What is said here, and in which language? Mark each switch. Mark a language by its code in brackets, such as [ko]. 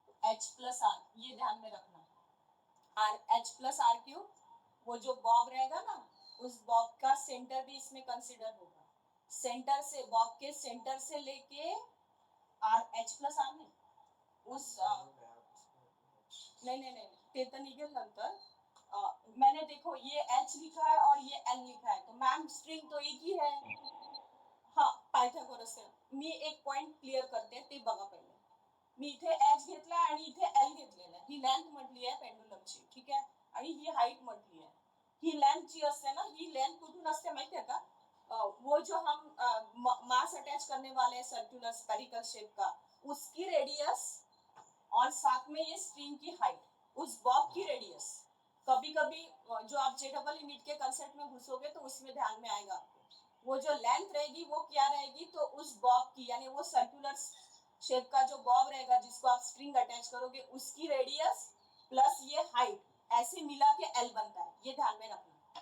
[hi] h plus r, ये ध्यान में रखना, r h प्लस r क्यों, वो जो बॉब रहेगा ना, उस बॉब का सेंटर भी इसमें कंसिडर होगा, सेंटर से, बॉब के सेंटर से लेके r h प्लस r नहीं, उस नहीं नहीं नहीं, [mr] ते तर निघेल नंतर, [hi] मैंने देखो ये h लिखा है और ये l लिखा है, तो मैम स्ट्रिंग तो एक ही है, हाँ पायथागोरस है। [mr] मी एक पॉइंट क्लिअर करते, ते बघा पहिले, मी इथे h घेतलाय आणि इथे l घेतलेला आहे, ही लेंथ म्हटली आहे पेंडुलमची, ठीक आहे, आणि ही हाईट म्हटली आहे, ही लेंथ जी असते ना, ही लेंथ कुठून असते माहिती आहे का, [hi] वो जो हम मास अटैच करने वाले हैं सर्कुलर स्फेरिकल शेप का, उसकी रेडियस और साथ में ये स्ट्रिंग की हाइट, उस बॉब की रेडियस। कभी कभी जो आप जेडबल यूनिट के कंसेप्ट में घुसोगे तो उसमें ध्यान में आएगा, वो जो लेंथ रहेगी वो क्या रहेगी, तो उस बॉब की, यानी वो सर्कुलर शेप का जो बॉब रहेगा जिसको आप स्ट्रिंग अटैच करोगे, उसकी रेडियस प्लस ये हाइट, ऐसे मिला के एल बनता है, ये ध्यान में रखना।